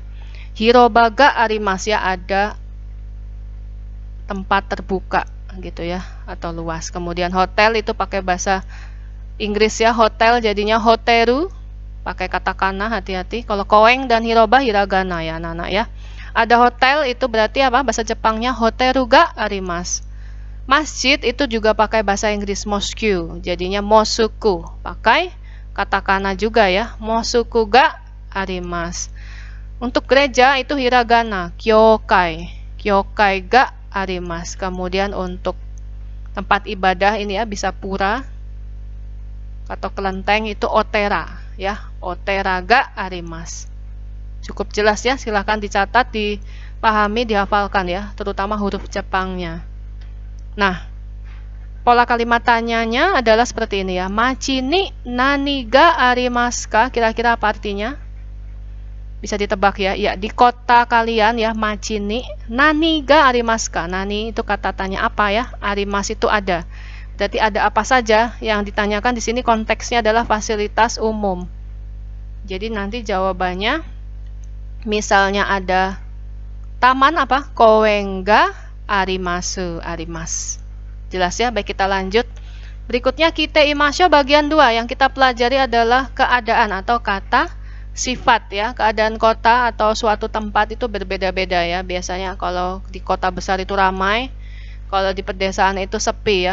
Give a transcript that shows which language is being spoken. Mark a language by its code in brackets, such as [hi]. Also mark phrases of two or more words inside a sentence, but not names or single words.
[ja] 広場があります [id] ya, ada tempat terbuka gitu ya, atau luas. Kemudian hotel itu pakai bahasa Inggris ya, hotel jadinya hoteru, pakai katakana, hati-hati. Kalau koeng dan hiroba hiragana ya anak-anak ya. Ada hotel itu berarti apa? Bahasa Jepangnya [ja] ホテルがあります. [id] Masjid itu juga pakai bahasa Inggris mosque, jadinya mosuku, pakai katakana juga ya, [ja] モスクがあります. [id] Untuk gereja itu hiragana, kyokai, [ja] 教会があります. [id] Kemudian untuk tempat ibadah ini ya, bisa pura atau kelenteng itu otera ya, [ja] お寺があります. [id] Cukup jelas ya, silahkan dicatat, dipahami, dihafalkan ya, terutama huruf Jepangnya. Nah, pola kalimat tanyanya adalah seperti ini ya. [ja] 町に何がありますか? [id] Kira-kira apa artinya? Bisa ditebak ya. Ya, di kota kalian ya, [ja] 町に何がありますか? [id] Nani itu kata tanya apa ya? Arimasu itu ada. Berarti ada apa saja? Yang ditanyakan di sini konteksnya adalah fasilitas umum. Jadi nanti jawabannya misalnya ada taman apa? [ja] 公園があります、あります. [id] Jelas ya, baik kita lanjut. Berikutnya kita imasyo bagian 2. Yang kita pelajari adalah keadaan atau kata sifat ya. Keadaan kota atau suatu tempat itu berbeda-beda ya. Biasanya kalau di kota besar itu ramai, kalau di pedesaan itu sepi ya.